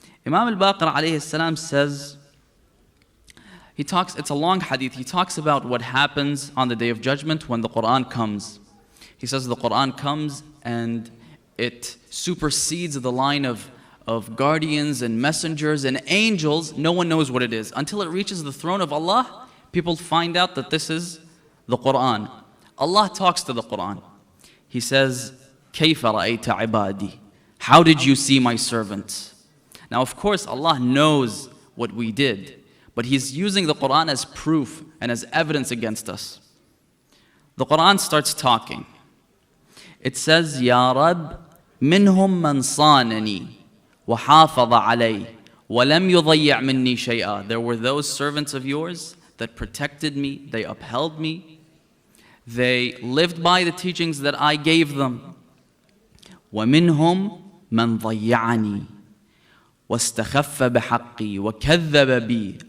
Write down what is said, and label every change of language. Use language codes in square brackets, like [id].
[en] Imam al-Baqir alayhi salam says, it's a long hadith, he talks about what happens on the Day of Judgment when the Quran comes. He says the Quran comes and it supersedes the line of guardians and messengers and angels. No one knows what it is. Until it reaches the throne of Allah, people find out that this is the Quran. Allah talks to the Quran. He says, [ar] كَيْفَ رَأَيْتَ عِبَادِي? [en] How did you see my servants? Now, of course, Allah knows what we did, but He's using the Quran as proof and as evidence against us. The Quran starts talking. It says, [ar] يَا رَبْ مِنْهُمْ مَنْ صَانَنِي وَحَافَظَ عَلَيْهِ وَلَمْ يُضَيِّعْ مِنِّي شَيْئًا. [en] There were those servants of yours that protected me, they upheld me, they lived by the teachings that I gave them. [ar] وَمِنْهُمْ مَنْ ضَيَّعَنِي وَاسْتَخَفَّ بِحَقِّي وَكَذَّبَ بِي.